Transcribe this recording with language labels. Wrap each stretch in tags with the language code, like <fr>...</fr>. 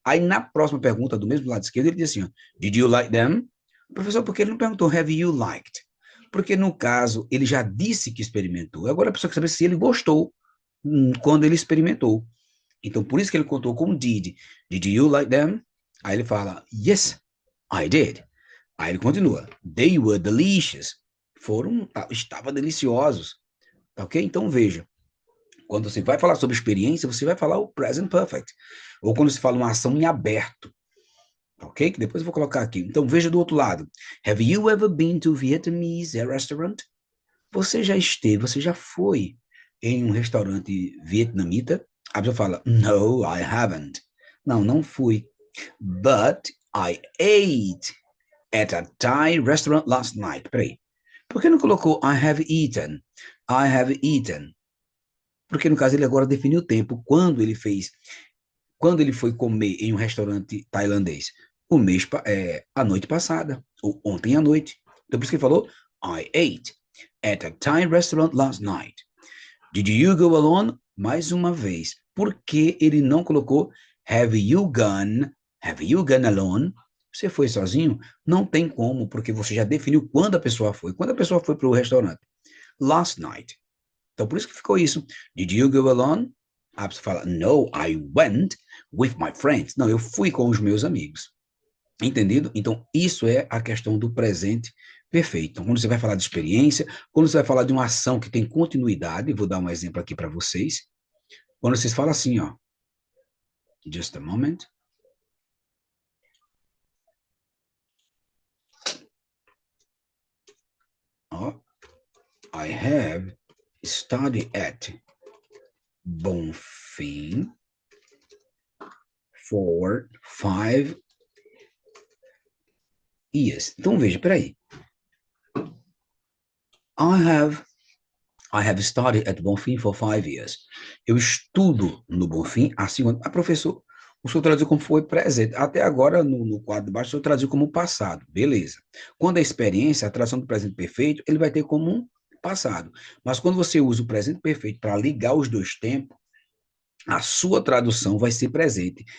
<pt>Aí, na próxima pergunta, do mesmo lado esquerdo, ele diz assim, ó,</pt> <en>did you like them?</en> <pt>Professor, por que ele não perguntou</pt> <en>have you liked?</en> <pt>Porque, no caso, ele já disse que experimentou. Agora, a pessoa quer saber se ele gostou quando ele experimentou. Então, por isso que ele contou com did.</pt> <en>Did you like them?</en> <pt>Aí ele fala,</pt> <en>yes, I did.</en> <pt>Aí ele continua,</pt> <en>they were delicious.</en> <pt>Estavam deliciosos. Ok? Então, veja. Quando você vai falar sobre experiência, você vai falar o present perfect. Ou quando você fala uma ação em aberto. Ok? Que depois eu vou colocar aqui. Então, veja do outro lado.</pt> <en>Have you ever been to Vietnamese restaurant?</en> <pt>Você já foi em um restaurante vietnamita? A pessoa fala,</pt> <en>no, I haven't.</en> <pt>Não fui.</pt> <en>But I ate at a Thai restaurant last night.</en> <pt>Peraí. Por que não colocou</pt> <en>I have eaten? I have eaten.</en> <pt>Porque, no caso, ele agora definiu o tempo. Quando ele foi comer em um restaurante tailandês? A noite passada. Ou ontem à noite. Então, por isso que ele falou,</pt> <en>I ate at a Thai restaurant last night. Did you go alone?</en> <pt>Mais uma vez. Por que ele não colocou</pt> <en>have you gone alone?</en> <pt>Você foi sozinho? Não tem como, porque você já definiu quando a pessoa foi. Quando a pessoa foi para o restaurante?</pt> <en>Last night.</en> <pt>Então, por isso que ficou isso.</pt> <en>Did you go alone?</en> <pt>A pessoa fala,</pt> <en>no, I went with my friends.</en> <pt>Não, eu fui com os meus amigos. Entendido? Então, isso é a questão do presente perfeito. Então, quando você vai falar de experiência, quando você vai falar de uma ação que tem continuidade, vou dar um exemplo aqui para vocês. Quando vocês falam assim, ó,</pt> <en>just a moment. Ó, I have studied at Bonfim for 5 years.</en> <pt>Então, veja, peraí.</pt> <en>I have studied at Bonfim for 5 years.</en> <pt>Eu estudo no Bonfim há 5 anos. Ah, professor, o senhor traduziu como foi presente. Até agora, no quadro de baixo, o senhor traduziu como passado. Beleza. Quando a experiência, a tradução do presente perfeito, ele vai ter como um passado. Mas quando você usa o presente perfeito para ligar os dois tempos, a sua tradução vai ser presente.</pt>